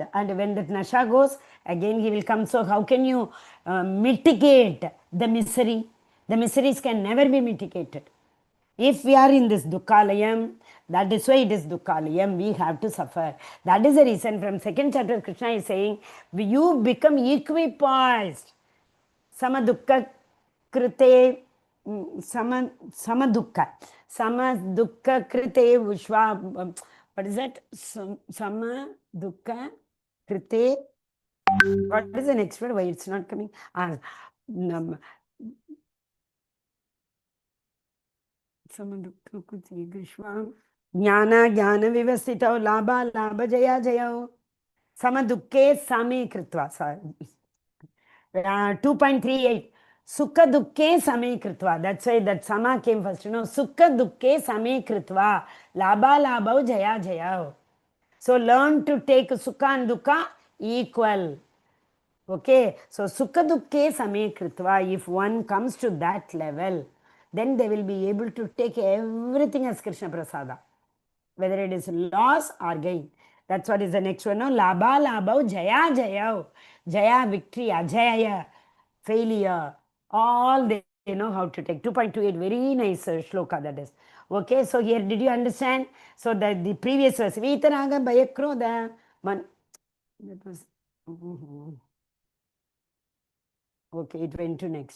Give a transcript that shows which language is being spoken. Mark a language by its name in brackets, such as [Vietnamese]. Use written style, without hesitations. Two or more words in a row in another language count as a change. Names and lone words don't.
[English] And when that nasha goes, again he will come. So how can you mitigate the misery? The miseries can never be mitigated. If we are in this dukkalayam, that is why it is dukkalayam, we have to suffer. That is the reason from second chapter Krishna is saying, you become equipoised. [Sanskrit] सम दुःख कृते सम दुःख कृते विश्व, [English] what is that? [Sanskrit] सम दुःख कृते, [English] what is the next word? Why it's not coming? [Sanskrit] सम दुःख कृते विश्व ज्ञान ज्ञान विवस्थितो लाभ लाभ जय जय सम दुःखे समे कृत्वा. 2.38 सुख दुःखे समे कृत्वा. [English] That's why that sama came first. [Sanskrit] सुख दुःखे समे कृत्वा. लाभ लाभ जय जय. [English] So learn to take sukha and dukkha equal. Okay. So [Sanskrit] सुख दुःखे समे कृत्वा. [English] If one comes to that level, then they will be able to take everything as Krishna Prasada, whether it is loss or gain. That's what is the next one. No? [Sanskrit] लाभ लाभ जय जय. [English] Jaya victory, ajaya failure. All they know how to take. 2.28, very nice shloka that is. Okay, so here did you understand? So the previous verse, [Sanskrit] वीतराग भयक्रोध. [English] That was okay, it went to next.